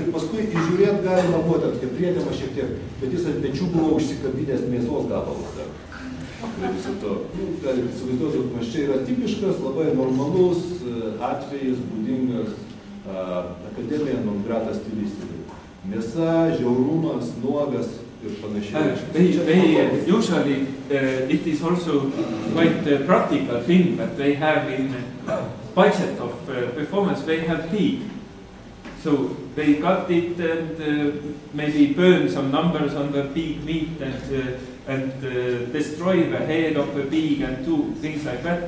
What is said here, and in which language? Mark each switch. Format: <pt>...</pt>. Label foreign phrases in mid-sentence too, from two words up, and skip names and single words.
<lt>Ir paskui įžiūrėti galima buvo ten, kaip priedėma šiek tiek, bet jis ant pečių buvo užsikabinęs mėsos gabalas dar. Ir viso to, galim įsivaizduoti, kad čia yra tipiškas, labai normalus atvejis, būdingas akademija non grata stilistika. Mėsa, žiaurumas, nuogas ir panašiai.</lt> <en>Usually it is also quite a practical thing that they have in budget of performance, they have pig. So they cut it and maybe burn some numbers on the pig meat and destroy the head of the pig and do things like that.</en>